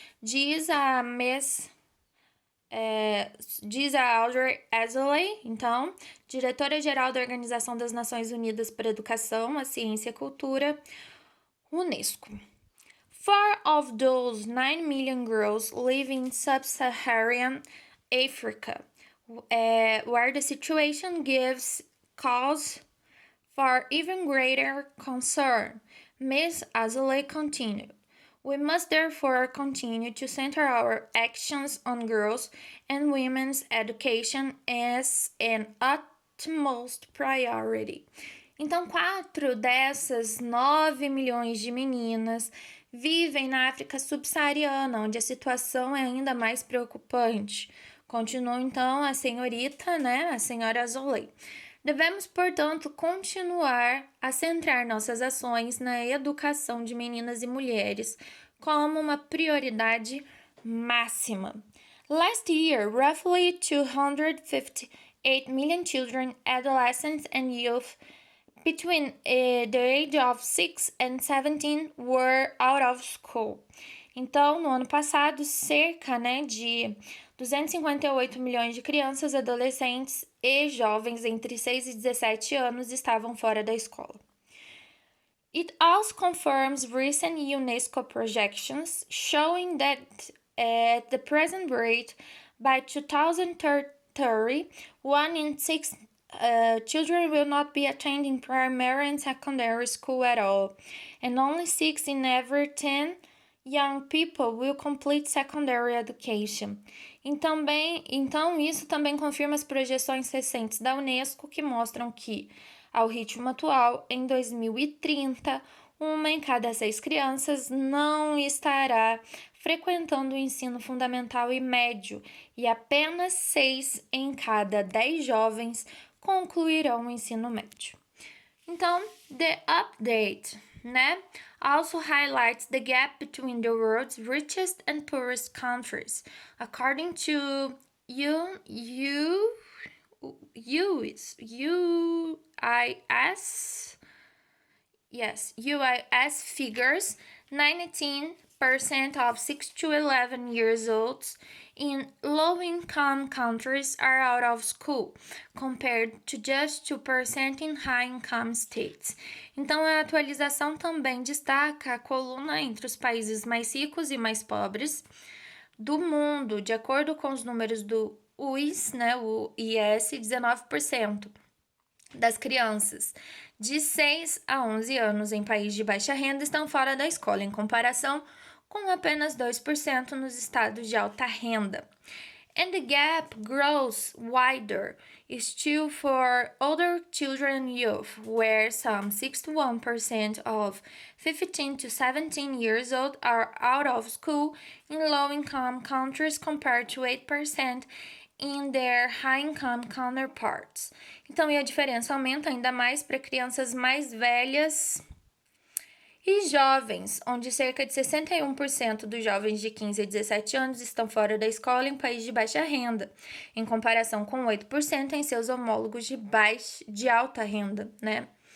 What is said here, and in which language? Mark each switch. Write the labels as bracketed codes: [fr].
[pt] Diz a Audrey Azoulay, então, diretora-geral da Organização das Nações Unidas para a Educação, a Ciência e a Cultura, UNESCO. [en] 4 of those 9 million girls live in sub-Saharan Africa, where the situation gives cause for even greater concern. Ms. Azoulay continued. We must therefore continue to center our actions on girls and women's education as an utmost priority. [pt] Então, 4 dessas 9 milhões de meninas vivem na África subsaariana, onde a situação é ainda mais preocupante. Continuou, então, a senhora Azoulay. Devemos, portanto, continuar a centrar nossas ações na educação de meninas e mulheres como uma prioridade máxima. [en] Last year, roughly 258 million children, adolescents and youth between the age of 6 and 17 were out of school. [pt] Então, no ano passado, cerca de 258 milhões de crianças, adolescentes e jovens entre 6 e 17 anos estavam fora da escola. [en] It also confirms recent UNESCO projections showing that at the present rate, by 2030, 1 in 6 children will not be attending primary and secondary school at all, and only 6 in every 10 young people will complete secondary education. [pt] Então, isso também confirma as projeções recentes da UNESCO, que mostram que, ao ritmo atual, em 2030, 1 em cada 6 crianças não estará frequentando o ensino fundamental e médio, e apenas 6 em cada 10 jovens concluirão o ensino médio. [en] Então, the update, also highlights the gap between the world's richest and poorest countries. According to UIS figures, 19% of 6 to 11 years olds in low-income countries are out of school, compared to just 2% in high-income states. [pt] Então, a atualização também destaca a coluna entre os países mais ricos e mais pobres do mundo. De acordo com os números do UIS, o IS, 19% das crianças de 6 a 11 anos em países de baixa renda estão fora da escola, em comparação com apenas 2% nos estados de alta renda. [en] And the gap grows wider still for older children and youth, where some 61% of 15 to 17 years old are out of school in low-income countries compared to 8% in their high-income counterparts. [pt] Então, e a diferença aumenta ainda mais para crianças mais velhas e jovens, onde cerca de 61% dos jovens de 15 a 17 anos estão fora da escola em países de baixa renda, em comparação com 8% em seus homólogos de alta renda, né?